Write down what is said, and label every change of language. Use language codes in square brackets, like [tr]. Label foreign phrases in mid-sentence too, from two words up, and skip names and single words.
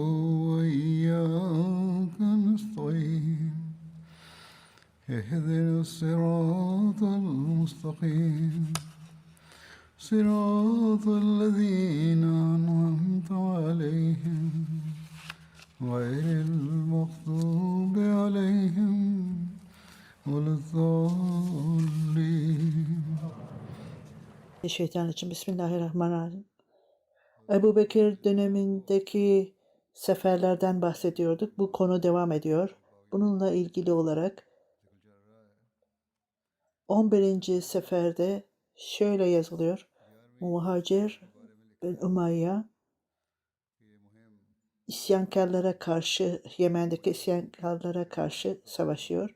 [ar] وإياك نستعين اهدنا الصراط المستقيم صراط الذين أنعمت عليهم غير المغضوب عليهم ولا الضالين. [tr] Şeytan için Bismillahirrahmanirrahim. Ebu Bekir dönemindeki seferlerden bahsediyorduk. Bu konu devam ediyor. Bununla ilgili olarak 11. seferde şöyle yazılıyor. Muhacir bin Umayya isyankarlara karşı, Yemen'deki isyankarlara karşı savaşıyor.